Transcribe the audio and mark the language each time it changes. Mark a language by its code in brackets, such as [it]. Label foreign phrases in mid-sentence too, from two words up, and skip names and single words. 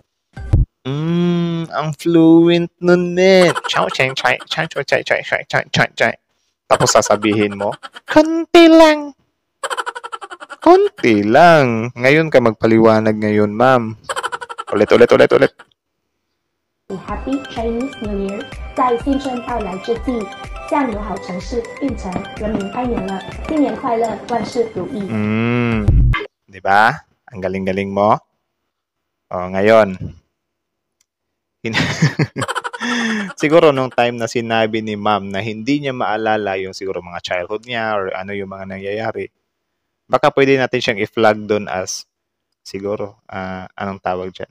[tl] Ang fluent nun eh. Chow chai chai chai chai chai chai chai chai chai chai. Tapos sasabihin mo, konti lang. Konti lang. Ngayon ka magpaliwanag ngayon, ma'am. Ulit. [en] A happy Chinese New Year， [zh] 在新春到来之际，向友好城市运城人民拜年了，新年快乐，万事如意。 [tl] Diba? Ang galing-galing mo. O, ngayon. Siguro nung time na sinabi ni ma'am na hindi niya maalala yung siguro mga childhood niya or ano yung mga nangyayari, baka pwede natin siyang i-flag doon as siguro, anong tawag dyan?